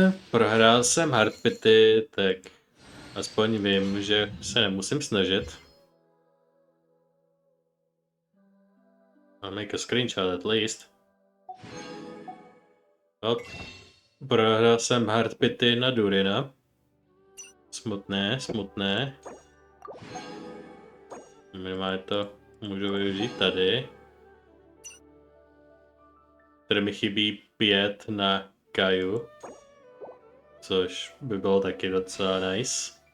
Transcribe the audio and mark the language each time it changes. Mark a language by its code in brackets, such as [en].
[cs] Prohrál jsem hardpity, tak aspoň vím, že se nemusím snažit. [en] I'll make a screenshot at least. Hop. [cs] Prohrál jsem hardpity na Durina. Smutné, smutné. Minimálně to můžu využít tady. Tady mi chybí 5 na Kaju. Což by bylo taky docela nice.